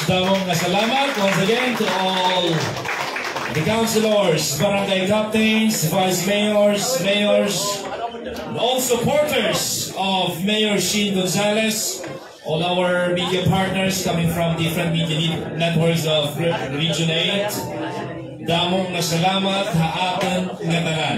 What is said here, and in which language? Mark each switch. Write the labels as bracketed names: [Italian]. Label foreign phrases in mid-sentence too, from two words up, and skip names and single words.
[Waray] Damong salamat [English] once again to all the councilors, barangay captains, vice mayors, and all supporters of Mayor Sheen Gonzales, all our media partners coming from different media networks of Region 8. [Waray] Damong salamat ha aton nga tanan.